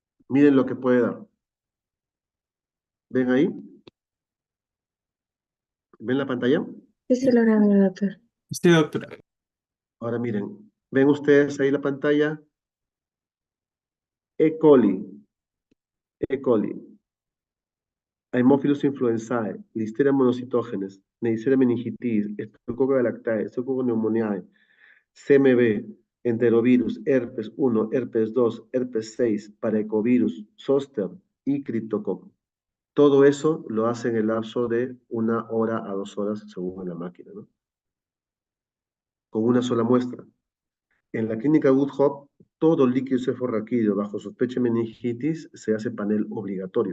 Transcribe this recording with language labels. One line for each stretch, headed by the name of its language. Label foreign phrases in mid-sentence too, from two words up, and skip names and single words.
Spanish: Miren lo que puede dar. ¿Ven ahí? ¿Ven la pantalla? Sí, sí, lo grabé, doctor. Sí, doctora. Ahora miren, ¿ven ustedes ahí la pantalla? E. coli, E. coli, Haemophilus influenzae, Listeria monocitógenes, Neisseria meningitis, Streptococcus galactae, Streptococcus pneumoniae, CMV, enterovirus, herpes 1, herpes 2, herpes 6, paraecovirus, zoster y criptococo. Todo eso lo hace en el lapso de 1 hora a 2 horas según la máquina, ¿no? Con una sola muestra. En la clínica Good Hope, todo líquido cefalorraquídeo bajo sospecha de meningitis se hace panel obligatorio.